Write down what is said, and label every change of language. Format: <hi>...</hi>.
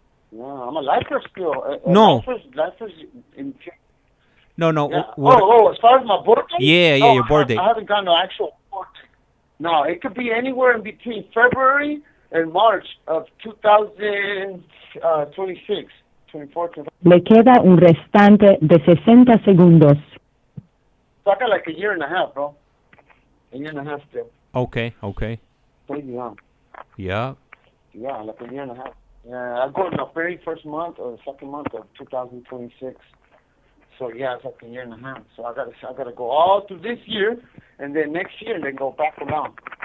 <en>No, I'm a lifer still. Lifer's in. No. Yeah. As far as my board date? Yeah, your board date. I haven't gotten no actual board date. No, it could be anywhere in between February and March of 2026. 24, 25.</en> <es>Le queda un restante de 60 segundos.</es> <en>So I got like a year and a half, bro. A year and a half still. Okay. Crazy, huh? Yeah. Yeah, like a year and a half. Yeah, I go in the very first month or the second month of 2026. So yeah, it's like a year and a half. So I gotta go all through this year, and then next year, and then go back around.</en>